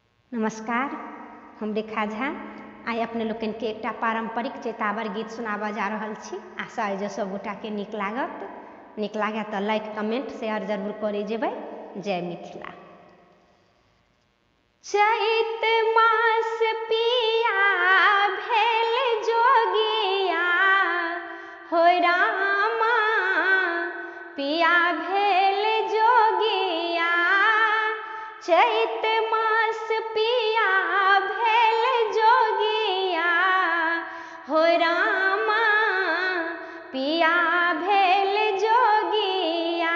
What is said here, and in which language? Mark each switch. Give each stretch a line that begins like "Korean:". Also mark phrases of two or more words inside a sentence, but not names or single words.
Maithili: नमस्कार, हम रेखा झा आइ अपने लोकन के एकटा पारंपरिक चेतावर गीत सुनाबऽ जा रहल छी। आशा अइ जे सब गोटा के नीक लागत। नीक लागे तऽ लाइक कमेंट शेयर जरूर करे जेबै। जय मिथिला। चैत मास पिया भेल जोगिया हो रामा, पिया भेल जोगिया। चैत मास पिया भेल जोगिया हो रामा, पिया भेल जोगिया।